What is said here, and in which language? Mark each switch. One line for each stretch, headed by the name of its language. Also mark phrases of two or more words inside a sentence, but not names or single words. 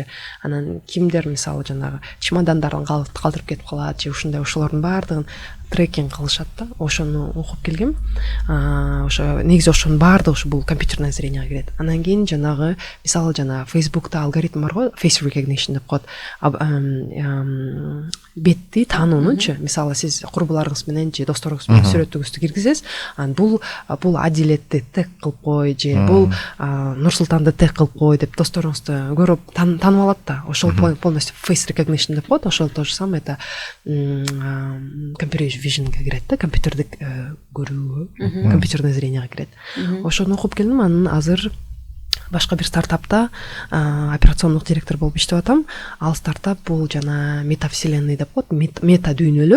Kyrgyz: Анан кимдер мисалы жанагы чемодандарын калтырып кетип калат же ушундай, ошолордун баардыгын трекинг кылышат да, ошону окуп келгем. Ошо негизи ошонун баардыгы ушу бул
Russian: компьютерное зренияга
Kyrgyz: кирет. Анан кийин жанагы мисалы жана Facebook'та алгоритм бар го,
English: face recognition
Kyrgyz: деп коет. Бетти таануунучу, мисалы сиз курбуларыңыз менен же досторуңуз менен сүрөтүңүздү киргизесиз, анан бул Адилетти тег кылып кой же бул Нурсултанды тег кылып кой деп досторуңузду көрүп таанып алат да. Ошол полностью
English: face recognition
Kyrgyz: деп коет. Ошол
Russian: то же самое, это
English: computer vision'га
Kyrgyz: кирет да, компьютердик көрүүгө,
Russian: компьютерное зренияга
Kyrgyz: кирет. Ошону окуп келдим. Анан азыр башка бир стартапта операциондук директор болуп иштеп атам. Ал стартап бул жана метавселенный деп коет, мета дүйнөлөр.